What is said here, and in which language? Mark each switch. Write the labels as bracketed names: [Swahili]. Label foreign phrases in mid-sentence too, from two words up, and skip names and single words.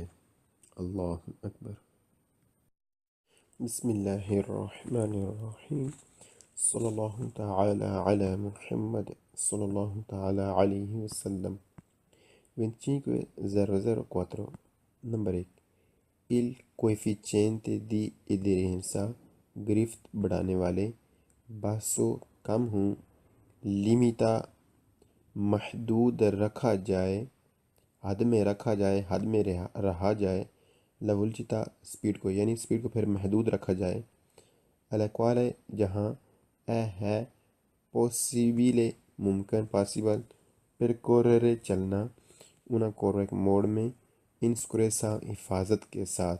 [Arabic] اللہ اکبر۔ بسم اللہ الرحمن الرحیم، صلی اللہ تعالی علی محمد صلی اللہ تعالی علیہ وسلم۔ [Urdu] 25.004 نمبر 1 [Italian] il coefficiente di aderenza [Urdu] گرفت بڑھانے والے باسو کم ہوں، لیمیتا محدود رکھا جائے، حد میں رکھا جائے، حد میں رہا جائے، [Italian] la velocità [Urdu] سپیڈ کو، یعنی سپیڈ کو پھر محدود رکھا جائے، الیکوالے جہاں اے ہے پوسیبیلے ممکن، پاسیبل، پھر کوررے چلنا، [Italian] una curva [Urdu] موڑ میں، انسکریسا حفاظت کے ساتھ۔